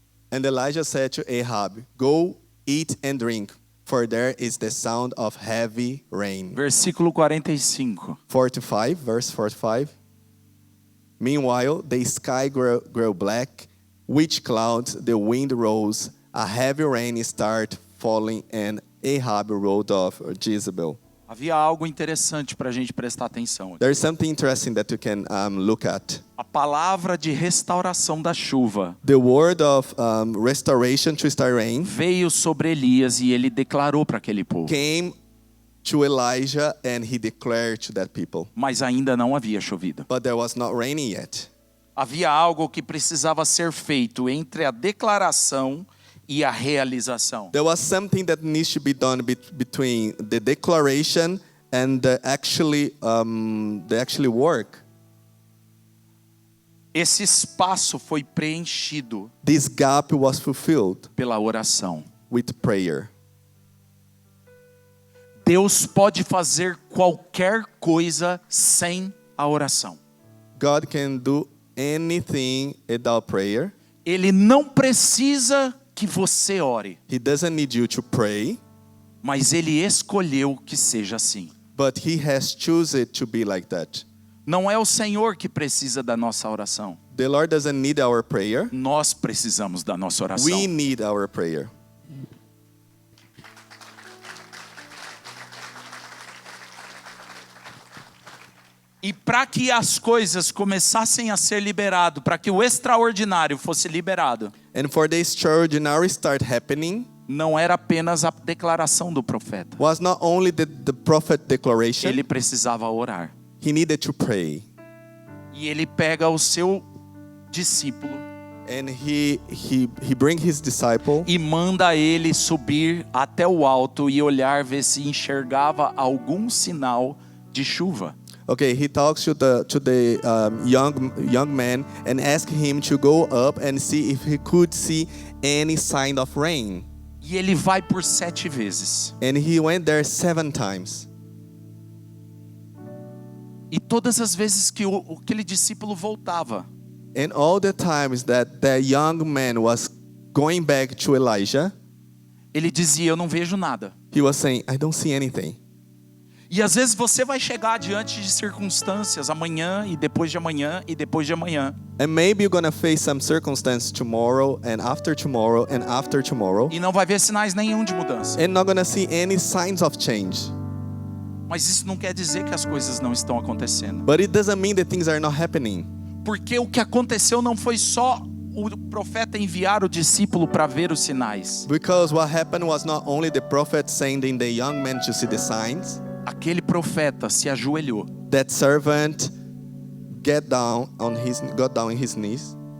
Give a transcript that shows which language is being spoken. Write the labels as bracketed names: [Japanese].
[English] And Elijah said to Ahab, go, eat and drink, for there is the sound of heavy rain. [Portuguese] Versículo 45. [English] 45, verse 45. Meanwhile, the sky grew black, with clouds, the wind rose, a heavy rain started falling, and Ahab rode off Jezebel. [Portuguese] Havia algo interessante para a gente prestar atenção. [English] There's something interesting that you can look at. [Portuguese] A palavra de restauração da chuva [English] The word of restoration to start rain [Portuguese] veio sobre Elias e ele declarou para aquele povo. [English] came to Elijah, and he declared to that people. [Portuguese] Mas ainda não havia chovido. [English] But there was not raining yet. [Portuguese] Havia algo que precisava ser feito entre a declaração e a realização. [English] There was something that needs to be done between the declaration and the actually work. [Portuguese] Esse espaço foi preenchido [English] This gap was fulfilled [Portuguese] pela oração. [English] with prayer. [Portuguese] Deus pode fazer qualquer coisa sem a oração. [English] God can do anything without prayer. [Portuguese] Ele não precisa que você ore, [English] He doesn't need you to pray, [Portuguese] mas ele escolheu que seja assim. [English] but he has chosen to be like that. [Portuguese] Não é o Senhor que precisa da nossa oração. [English] The Lord doesn't need our prayer. [Portuguese] Nós precisamos da nossa oração. [English] We need our prayer. [Portuguese] E para que as coisas começassem a ser liberado, para que o extraordinário fosse liberado, [English] And for the extraordinary start happening, [Portuguese] não era apenas a declaração do profeta. [English] was not only the prophet declaration, [Portuguese] Ele precisava orar. [English] he needed to pray. [Portuguese] E ele pega o seu discípulo [English] And he bring his disciple [Portuguese] e manda ele subir até o alto e olhar, ver se enxergava algum sinal de chuva. [English] Okay, he talks to the young man and asks him to go up and see if he could see any sign of rain. [Portuguese] E ele vai por 7 vezes. [English] And he went there 7 times. [Portuguese] E todas as vezes que aquele discípulo voltava, [English] And all the times that the young man was going back to Elijah, [Portuguese] ele dizia: eu não vejo nada. [English] he was saying, I don't see anything. [Portuguese] E às vezes você vai chegar diante de circunstâncias amanhã e depois de amanhã e depois de amanhã. [English] And maybe you're gonna face some circumstance tomorrow and after tomorrow and after tomorrow, [Portuguese] E não vai ver sinais nenhum de mudança. [English] and not gonna see any signs of change. [Portuguese] Mas isso não quer dizer que as coisas não estão acontecendo. [English] But it doesn't mean that things are not happening. [Portuguese] Porque o que aconteceu não foi só o profeta enviar o discípulo para ver os sinais. [English] Because what happened was not only the prophet sending the young man to see the signs. [Portuguese] Aquele profeta se ajoelhou. [English] That servant got down in his knees.